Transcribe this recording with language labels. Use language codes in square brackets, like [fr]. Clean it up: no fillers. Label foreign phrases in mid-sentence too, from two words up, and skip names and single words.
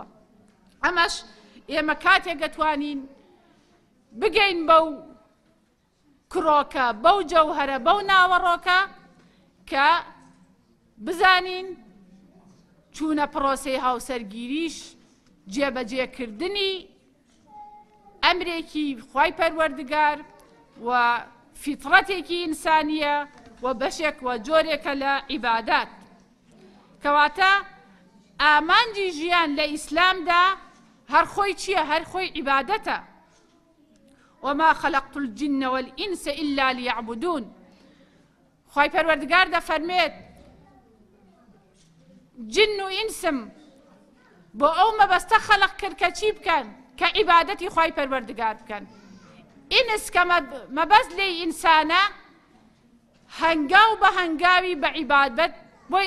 [ckb] ئەمەش ئێمە کاتێک دەتوانین بگەین بەو کرۆکە بەو جەوهەرە بەو ناوەڕۆکە کە بزانین چوونە پرۆسەی هاوسەرگیریش جێبەجێکردنی ئەمرێکی خوای پەروەردگار و فیتڕەتێکی ئینسانیە و بەشێک و جۆرێکە لە عیبادات. کەواتە ئامانجی ژیان لە ئیسلامدا هەر خۆی چییە؟ هەر خۆی عیبادەتە. [ar] وما خلقت الجن والإنس إلا ليعبدون. [ckb] خوای پەروەردگار دەفەرمێت جن و ئینسم بۆ ئەو مەبەستە خەلق کرد کە چی بکەن؟ کە عیبادەتی خوای پەروەردگار بکەن. ئینس کە مەبەست لێی ئینسانە هەنگاو بە هەنگاوی بە عیبادەت بۆی